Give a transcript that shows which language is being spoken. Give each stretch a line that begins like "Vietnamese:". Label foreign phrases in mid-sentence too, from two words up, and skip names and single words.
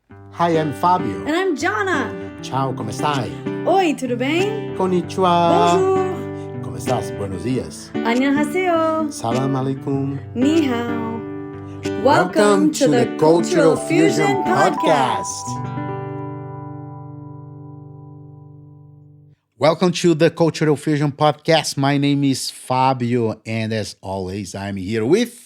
English: Hi, I'm Fábio. And I'm Johnna.
Italian: Ciao, come stai?
Portuguese: Oi, tudo bem?
Japanese: Konnichiwa.
French: Bonjour.
Spanish: Como estás? Buenos dias.
Korean: 안녕하세요.
Arabic: سلام عليكم.
Chinese: 你好.
English: Welcome to the Cultural Fusion Podcast. Welcome to the Cultural Fusion Podcast. My name is Fábio, and as always, I'm here with...